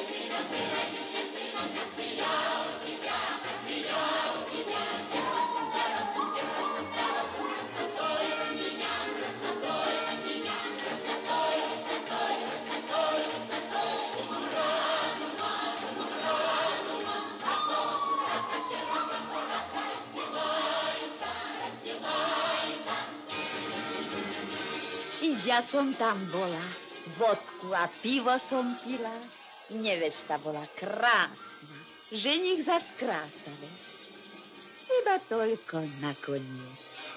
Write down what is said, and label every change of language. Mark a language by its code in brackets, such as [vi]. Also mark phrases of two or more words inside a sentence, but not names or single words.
[ru] сына, как ты я у тебя, всем ростом да ростом, красотой вы меня, красотой вы меня, красотой, красотой, красотой, красотой, умом разумом, как волошку травка широко, коротко расстилается, расстилается. [sk] I ja som tam bola, vodku a pivo som pila, nevesta bola krásna, ženich zas krásavý. Iba toľko nakoniec.